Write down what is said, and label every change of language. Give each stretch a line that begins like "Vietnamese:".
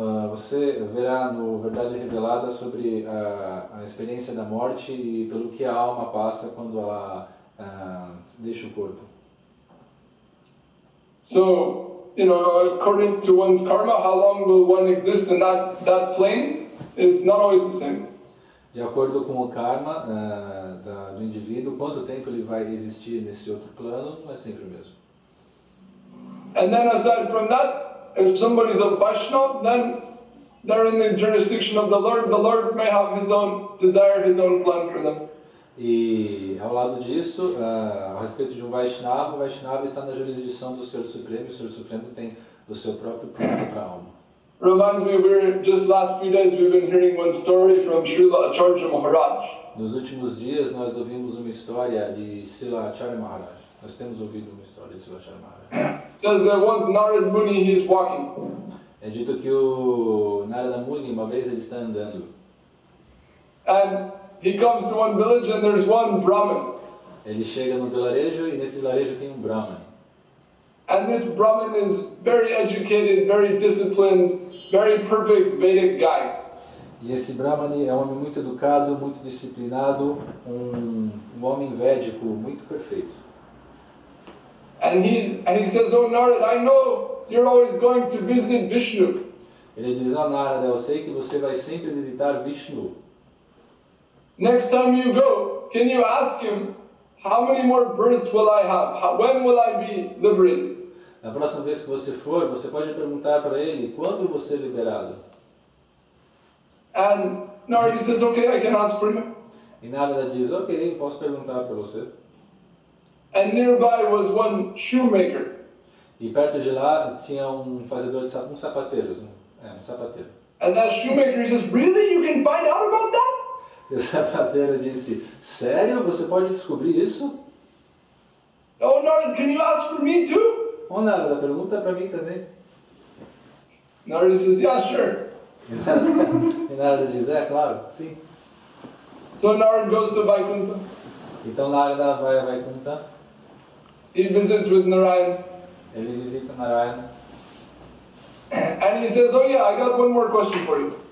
Portuguese: Você verá no Verdade Revelada sobre a experiência da morte e pelo que a alma passa quando ela deixa o corpo.
English: So, according to one's karma, how long will one exist in that plane is not always the same.
Portuguese: De acordo com o karma do indivíduo, quanto tempo ele vai existir nesse outro plano não é sempre o mesmo.
English: And then aside from that, if somebody's a Vaishnava, then they're in the jurisdiction of the Lord. The Lord may have his own desire, his own plan for them.
Portuguese: E ao lado disso, a respeito de um Vaishnava, o Vaishnava está na jurisdição do Senhor Supremo, e o Senhor Supremo tem o seu próprio plano para a alma.
English: Reminds me, just last few days we've been hearing one story from Srila Acharya Maharaj.
Portuguese: Nos últimos dias nós ouvimos uma história de Srila Acharya Maharaj. Nós temos ouvido uma história de Srila Acharya Maharaj.
English: It says that once Narad Muni, he's walking.
Portuguese: É dito que o Narada Muni, uma vez ele está andando.
English: And he comes to one village and there's one Brahmin.
Portuguese: Ele chega no vilarejo e nesse vilarejo tem um Brahman.
English: And this Brahmin is very educated, very disciplined, very perfect Vedic guy.
Portuguese: E esse Brahmani é um homem muito educado, muito disciplinado, um homem védico muito perfeito.
English: And he says, "Oh Narad, I know you're always going to visit Vishnu.
Portuguese: Ele diz, Narada, eu sei que você vai sempre visitar Vishnu.
English: Next time you go, can you ask him, how many more births will I have? When will I be liberated?"
Portuguese: Na próxima vez que você for, você pode perguntar para ele, quando eu vou ser liberado?
English: And Narada says, "Okay, I can ask for him."
Portuguese: E Narada diz, ok, posso perguntar para você.
English: And nearby was one shoemaker.
Portuguese: E perto de lá tinha um fazedor de sapateiros, um sapateiro.
English: And that shoemaker says, "Really? You can find out about that?"
Portuguese: E o sapateiro disse, sério? Você pode descobrir isso?
English: "Oh Narada, can you ask for me too?"
Portuguese: Narada, pergunta para mim também.
English: Narada says, "Yeah, sure."
Portuguese: E Narada diz, claro, sim.
English: So Narada goes to Vaikuntha.
Portuguese: Então Narada vai a Vaikuntha.
English: He visits with Narayan.
Portuguese: Ele visita Narayana.
English: And he says, "Oh yeah, I got one more question for you.